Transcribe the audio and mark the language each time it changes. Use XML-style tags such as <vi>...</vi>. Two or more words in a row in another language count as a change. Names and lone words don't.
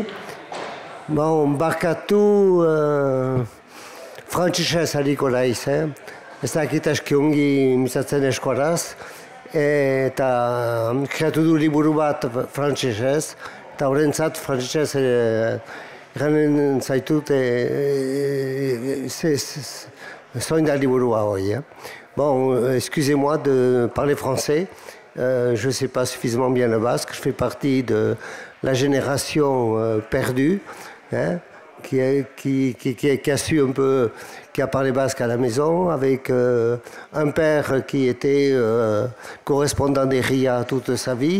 <eu>Bon, barkatu frantsesez hariko naiz, Ez dakit aski ongi mizatzen eskuaraz, eta kreatu du liburu bat frantsesez, eta horrentzat frantsesez eranen zaitut zoin da liburua hori.</eu> <fr>Bon, excusez-moi de parler français. Je ne sais pas suffisamment bien le basque. Je fais partie de la génération perdue, qui a su un peu, qui a parlé basque à la maison, avec un père qui était correspondant des RIA toute sa vie.</fr>